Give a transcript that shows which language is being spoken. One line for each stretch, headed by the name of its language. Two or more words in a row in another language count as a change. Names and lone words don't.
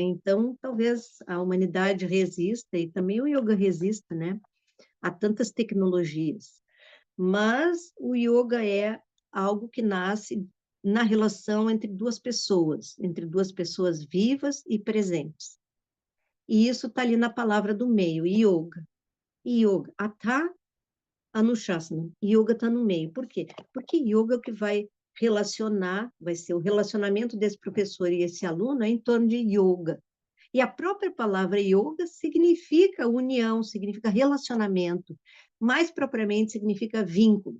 Portuguese: Então, talvez a humanidade resista e também o yoga resista, né, a tantas tecnologias. Mas o yoga é algo que nasce na relação entre duas pessoas vivas e presentes. E isso está ali na palavra do meio, yoga.
Sanskrit: Yoga, atha, anushasana.
Portuguese: Yoga está no meio. Por quê? Porque yoga é o que vai relacionar, vai ser o relacionamento desse professor e esse aluno é em torno de yoga. E a própria palavra yoga significa união, significa relacionamento. Mais propriamente, significa vínculo.